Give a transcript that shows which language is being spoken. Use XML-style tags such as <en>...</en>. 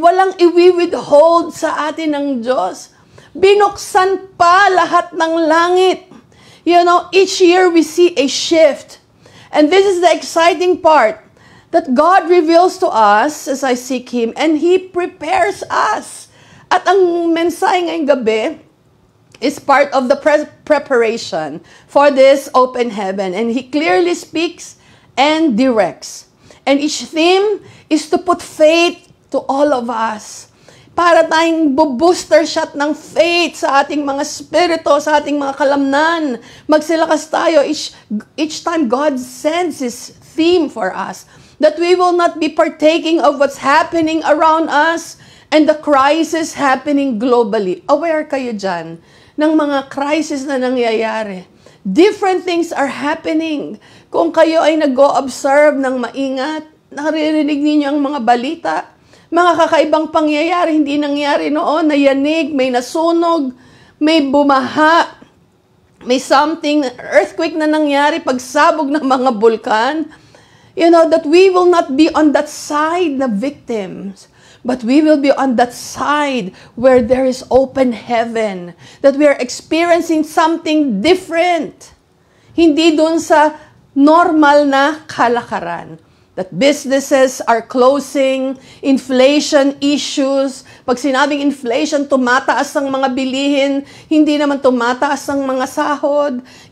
<tl>Walang iwi-withhold sa atin ng Diyos. Binuksan pa lahat ng langit.</tl> <en>Each year we see a shift. And this is the exciting part, that God reveals to us as I seek Him, and He prepares us.</en> <tl>At ang mensahe ngayong gabi</tl> <en>is part of the preparation for this open heaven. And He clearly speaks and directs. And each theme is to put faith to all of us.</en> <tl>Para tayong booster shot ng faith sa ating mga spirito, sa ating mga kalamnan. Magsilakas tayo</tl> <en>each time God sends His theme for us. That we will not be partaking of what's happening around us and the crisis happening globally.</en> <tl>Aware kayo dyan ng mga crisis na nangyayari.</tl> <en>Different things are happening.</en> <tl>Kung kayo ay nag-o-observe ng maingat, naririnig ninyo ang mga balita, mga kakaibang pangyayari, hindi nangyari noon, nayanig, may nasunog, may bumaha, may something, earthquake na nangyari, pagsabog ng mga bulkan.</tl> <en>That we will not be on that side na victims, but we will be on that side where there is open heaven, that we are experiencing something different.</en> <tl>Hindi dun sa normal na kalakaran.</tl> <en>That businesses are closing, inflation issues.</en> <tl>Pag sinabing inflation, tumataas ang mga bilihin, hindi naman tumataas ang mga sahod.</tl>